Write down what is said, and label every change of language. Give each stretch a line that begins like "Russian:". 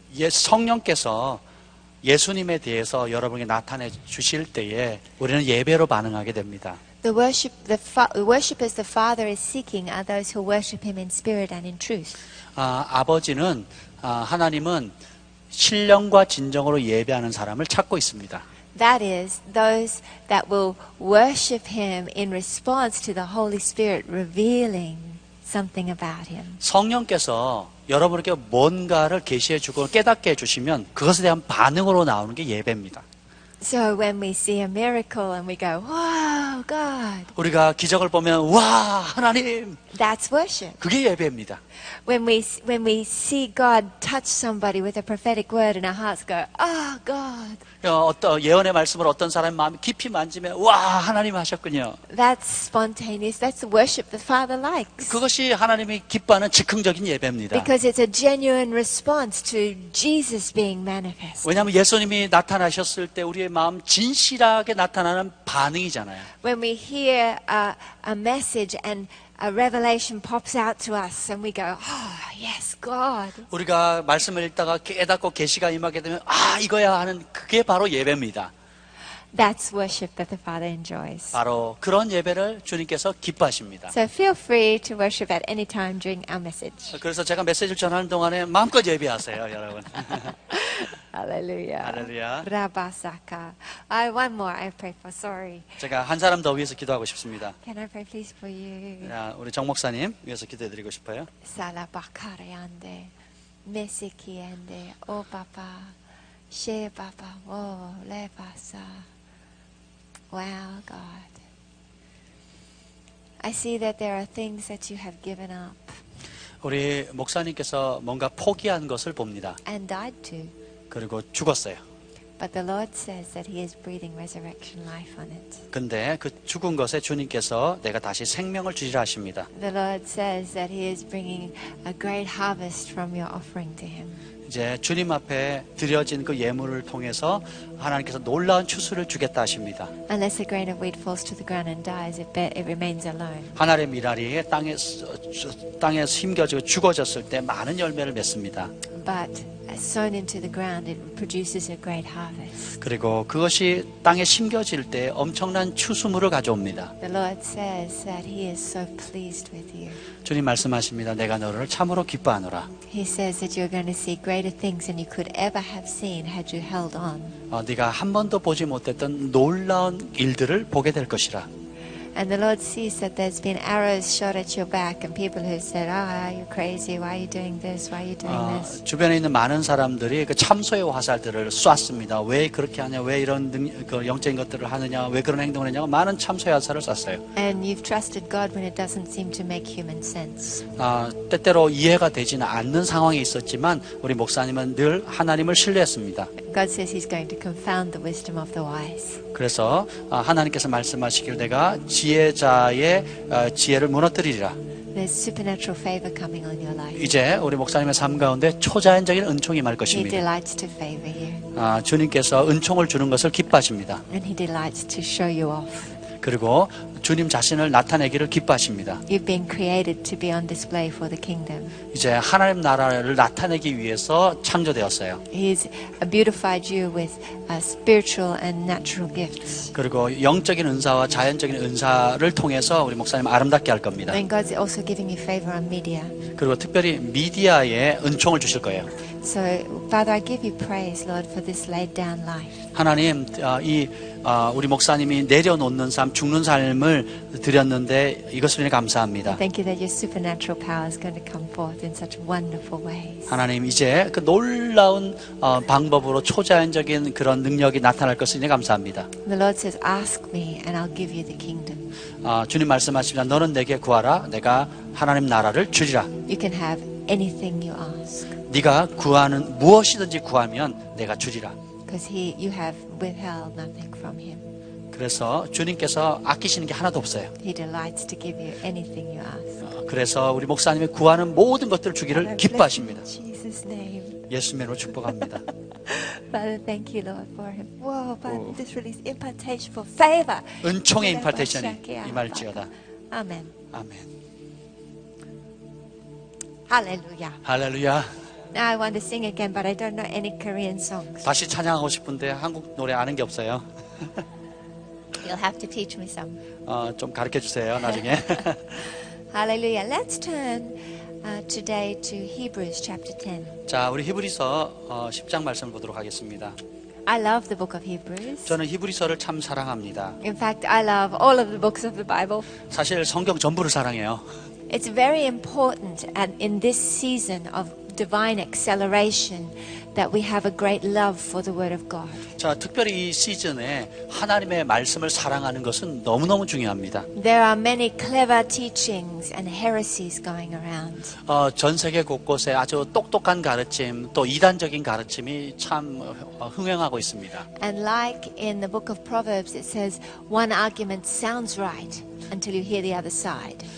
Korean: 성령께서 예수님에 대해서 여러분에게 나타내 주실 때에 우리는 예배로 반응하게 됩니다.
English: The worshipers the Father is seeking are those who worship Him in spirit and in truth.
Korean: 아버지는 하나님은 신령과 진정으로 예배하는 사람을 찾고 있습니다.
English: That is, those that will worship Him in response to the Holy Spirit revealing something about Him.
Korean: 성령께서 여러분에게 뭔가를 계시해 주고 깨닫게 해주시면 그것에 대한 반응으로 나오는 게 예배입니다.
English: So when we see a miracle and we go, wow, God,
Korean: 우리가 기적을 보면 와 하나님
English: that's worship.
Korean: 그게 예배입니다.
English: When we see God touch somebody with a prophetic word and our hearts go, oh, God.
Korean: 어떤 예언의 말씀을 어떤 사람의 마음이 깊이 만지면 와 하나님 하셨군요.
English: That's spontaneous. That's the worship the Father likes.
Korean: 그것이 하나님이 기뻐하는 즉흥적인 예배입니다.
English: Because it's a genuine response to Jesus being manifest.
Korean: 왜냐하면 예수님이 나타나셨을 때 우리의 마음 진실하게 나타나는 반응이잖아요.
English: When we hear a message and a revelation pops out to us and we go, oh, yes, God.
Korean: 우리가 말씀을 읽다가 깨닫고 계시가 임하게 되면 이거야 하는 그게 바로 예배입니다.
English: That's worship that the Father enjoys.
Korean: 바로 그런 예배를 주님께서 기뻐하십니다.
English: So feel free to worship at any time during our message.
Korean: 그래서 제가 메시지를 전하는 동안에 마음껏 예배하세요, 여러분.
English: Hallelujah.
Korean: 할렐루야.
English: Rabasaka. One more I pray for. Sorry.
Korean: 제가 한 사람 더 위해서 기도하고 싶습니다.
English: Can I pray please for you?
Korean: 우리 정 목사님 위해서 기도해드리고 싶어요. Salabakareande. Mesikiende. O Papa. She Papa.
English: Oh, Lebasa. Wow, God. I see that there are things that you have given up
Korean: 우리 목사님께서 뭔가 포기한 것을 봅니다.
English: and died to.
Korean: 그리고 죽었어요.
English: But the Lord says that He is breathing resurrection life on it.
Korean: 근데 그 죽은 것에 주님께서 내가 다시 생명을 주리라 하십니다.
English: The Lord says that He is bringing a great harvest from your offering to Him.
Korean: 이제 주님 앞에 드려진 그 예물을 통해서 하나님께서 놀라운 추수를 주겠다 하십니다.
English: Unless a grain of wheat falls to the ground and dies, it remains alone.
Korean: 하나님의 미랄이 땅에 심겨지고 죽어졌을 때 많은 열매를 맺습니다.
English: But sown into the ground, it produces a great harvest.
Korean: 그리고 그것이 땅에 심겨질 때 엄청난 추수물을 가져옵니다.
English: The Lord says that He is so pleased with you.
Korean: 주님 말씀하십니다. 내가 너를 참으로 기뻐하노라.
English: He says that you're going to see greater things than you could ever have seen had you held on.
Korean: 네가 한 번도 보지 못했던 놀라운 일들을 보게 될 것이라.
English: And the Lord sees that there's been arrows shot at your back and people who said, you're crazy. Why are you doing this? Why are you doing this?
Korean: 주변에 있는 많은 사람들이 그 참소의 화살들을 쐈습니다. 왜 그렇게 하냐? 왜 이런 그 영적인 것들을 하느냐? 왜 그런 행동을 했냐고 많은 참소의 화살을 쐈어요.
English: And you've trusted God when it doesn't seem to make human sense.
Korean: 때때로 이해가 되지는 않는 상황이 있었지만 우리 목사님은 늘 하나님을 신뢰했습니다.
English: God says He's going to confound the wisdom of the wise.
Korean: 그래서 하나님께서 말씀하시길 내가 지혜자의 지혜를 무너뜨리리라.
English: There's supernatural favor coming on your life.
Korean: 이제 우리 목사님의 삶 가운데 초자연적인 은총이 임할
English: He
Korean: 것입니다.
English: delights to favor you.
Korean: 주님께서 은총을 주는 것을 기뻐하십니다.
English: And He delights to show you off.
Korean: 그리고 주님 자신을 나타내기를 기뻐하십니다.
English: You've been created to be on display for the kingdom.
Korean: 이제 하나님 나라를 나타내기 위해서 창조되었어요.
English: He's beautified you with spiritual and natural gifts.
Korean: 그리고 영적인 은사와 자연적인 은사를 통해서 우리 목사님 아름답게 할 겁니다.
English: And God's also giving you favor on media.
Korean: 그리고 특별히 미디어에 은총을 주실 거예요.
English: So, Father, I give you praise, Lord, for this laid down life.
Korean: 하나님, 우리 목사님이 내려놓는 삶, 죽는 삶을 드렸는데 이것을 위해 감사합니다.
English: Thank you that your supernatural power is going to come forth in such wonderful ways.
Korean: 하나님, 이제 그 놀라운 방법으로 초자연적인 그런 능력이 나타날 것을 위해 감사합니다.
English: The Lord says, ask me and I'll give you the kingdom.
Korean: 주님 말씀하십니다. 너는 내게 구하라. 내가 하나님 나라를 주리라.
English: You can have anything you ask.
Korean: 네가 구하는 무엇이든지 구하면 내가 주리라.
English: Because you have withheld nothing from Him.
Korean: 그래서 주님께서 아끼시는 게 하나도 없어요.
English: He delights to give you anything you ask.
Korean: 그래서 우리 목사님이 구하는 모든 것들을 주기를 기뻐하십니다.
English: In Jesus' name.
Korean: 예수 이름으로 축복합니다.
English: Father, thank you, Lord, for him. Whoa, Father, this release impartation for favor.
Korean: 은총의 임파테이션이 임할지어다.
English: Amen.
Korean: 아멘.
English: Hallelujah.
Korean: 할렐루야.
English: Now I want to sing again, but I don't know any Korean songs.
Korean: 다시 찬양하고 싶은데 한국 노래 아는 게 없어요.
English: You'll have to teach me some.
Korean: 좀 가르쳐 주세요, 나중에.
English: Hallelujah. Let's turn today to Hebrews chapter 10.
Korean: 자, 우리 히브리서 10장 말씀을 보도록 하겠습니다.
English: I love the book of Hebrews.
Korean: 저는 히브리서를 참 사랑합니다.
English: In fact, I love all of the books of the Bible.
Korean: 사실 성경 전부를 사랑해요.
English: It's very important in this season of divine acceleration that we have a great love for the Word of God.
Korean: 자, 특별히 이 시즌에 하나님의 말씀을 사랑하는 것은 너무너무 중요합니다.
English: There are many clever teachings and heresies going around.
Korean: 전 세계 곳곳에 아주 똑똑한 가르침, 또 이단적인 가르침이 참 흥행하고 있습니다.
English: And like in the book of Proverbs, it says one argument sounds right until you hear the other side.